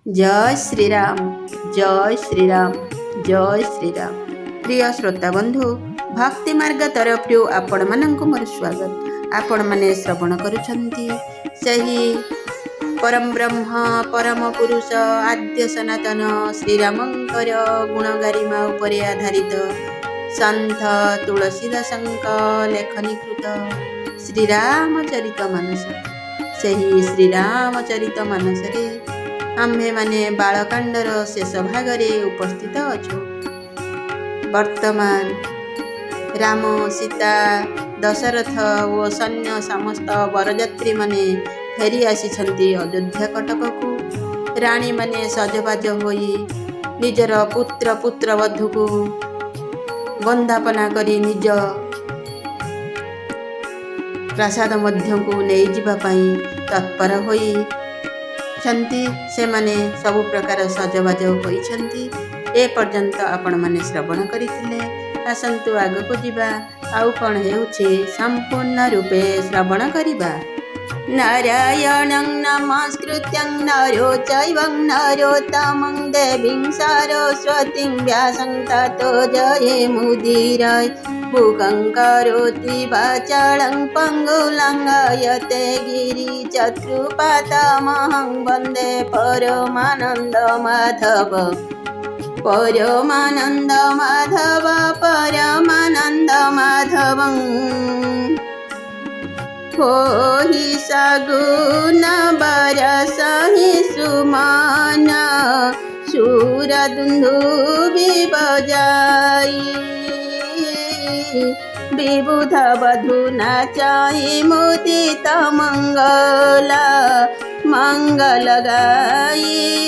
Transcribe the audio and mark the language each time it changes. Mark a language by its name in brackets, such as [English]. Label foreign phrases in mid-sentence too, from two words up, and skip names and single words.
[Odia] ଜୟ ଶ୍ରୀରାମ ଜୟ ଶ୍ରୀରାମ ଜୟ ଶ୍ରୀରାମ। ପ୍ରିୟ ଶ୍ରୋତା ବନ୍ଧୁ ଭକ୍ତି ମାର୍ଗ ତରଫ ଆପଣ ମାନଙ୍କୁ ମୋର ସ୍ୱାଗତ। ଆପଣ ମାନେ ଶ୍ରବଣ କରୁଛନ୍ତି ସେହି ପରମ ବ୍ରହ୍ମ ପରମ ପୁରୁଷ ଆଦ୍ୟ ସନାତନ ଶ୍ରୀରାମଙ୍କର ଗୁଣ ଗରିମା ଉପରେ ଆଧାରିତ ସନ୍ଥ ତୁଳସୀଦାସଙ୍କ ଲେଖନୀକୃତ ଶ୍ରୀରାମଚରିତ ମାନସ। ସେହି ଶ୍ରୀରାମଚରିତ ମାନସ ରେ ଆମ୍ଭେ ମାନେ ବାଳକାଣ୍ଡର ଶେଷ ଭାଗରେ ଉପସ୍ଥିତ ଅଛୁ। ବର୍ତ୍ତମାନ ରାମ ସୀତା ଦଶରଥ ଓ ସୈନ୍ୟ ସମସ୍ତ ବରଯାତ୍ରୀ ମାନେ ଫେରି ଆସି ଅଯୋଧ୍ୟା କଟକ କୁ। ରାଣୀ ମାନେ ସଜବାଜ ହୋଇ ନିଜର ପୁତ୍ର ପୁତ୍ରବଧୂ କୁ ବନ୍ଦାପନା କରି ନିଜ ପ୍ରାସାଦ ମଧ୍ୟ କୁ ନେଇ ଯିବା ପାଇଁ ତତ୍ପର ହୋଇ ସେ ମାନେ ସବୁ ପ୍ରକାର ସଜବାଜ ହେଉଛନ୍ତି। ଏ ପର୍ଯ୍ୟନ୍ତ ଆପଣ ମାନେ ଶ୍ରବଣ କରିଥିଲେ। ଆସନ୍ତୁ ଆଗକୁ ଯିବା ଆଉ କଣ ହେଉଛି ସମ୍ପୂର୍ଣ୍ଣ ରୂପେ ଶ୍ରବଣ କରିବା। [Sanskrit] नारायणं नमस्कृत्यं नरो चैवं नरोत्तमं देवीं सरस्वतीं व्यासं ततो जयमुदीरये। मूकं करोति वाचालं पङ्गुलङ्घयते गिरिचक्रपातमहं वन्दे परमानन्द माधव परमानन्द माधव परमानन्द माधवं। [Awadhi] होहि सगुण बरसहि सुमन सुरदुन्दुभि बजाई। विबुध वधू नाचाई मुदित मंगल मंगल गाई।